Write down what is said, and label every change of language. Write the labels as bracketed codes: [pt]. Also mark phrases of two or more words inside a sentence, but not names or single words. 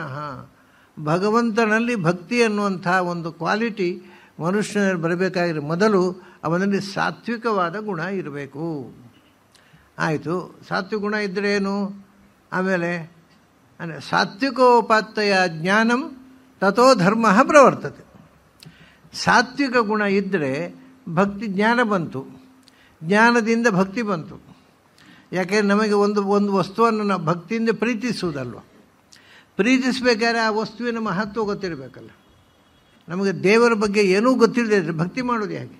[kn] ಭಗವಂತನಲ್ಲಿ ಭಕ್ತಿ ಅನ್ನುವಂಥ ಒಂದು ಕ್ವಾಲಿಟಿ ಮನುಷ್ಯನಲ್ಲಿ ಬರಬೇಕಾಗಿರೋ ಮೊದಲು ಅವನಲ್ಲಿ ಸಾತ್ವಿಕವಾದ ಗುಣ ಇರಬೇಕು. ಆಯಿತು, ಸಾತ್ವಿಕ ಗುಣ ಇದ್ದರೆ ಏನು? ಆಮೇಲೆ ಅಂದರೆ [sa] ಸಾತ್ವಿಕೋಪಾತ್ತಯ ಜ್ಞಾನಂ ತಥೋ ಧರ್ಮ ಪ್ರವರ್ತತೆ. [kn] ಸಾತ್ವಿಕ ಗುಣ ಇದ್ದರೆ ಭಕ್ತಿ, ಜ್ಞಾನ ಬಂತು, ಜ್ಞಾನದಿಂದ ಭಕ್ತಿ ಬಂತು. ಯಾಕೆ ನಮಗೆ ಒಂದು ವಸ್ತುವನ್ನು ನಾವು ಭಕ್ತಿಯಿಂದ ಪ್ರೀತಿಸುವುದಲ್ವ. ಪ್ರೀತಿಸಬೇಕಾದ್ರೆ ಆ ವಸ್ತುವಿನ ಮಹತ್ವ ಗೊತ್ತಿರಬೇಕಲ್ಲ. ನಮಗೆ ದೇವರ ಬಗ್ಗೆ ಏನೂ ಗೊತ್ತಿಲ್ಲದೆ ಇದ್ದರೆ ಭಕ್ತಿ ಮಾಡೋದು ಹೇಗೆ?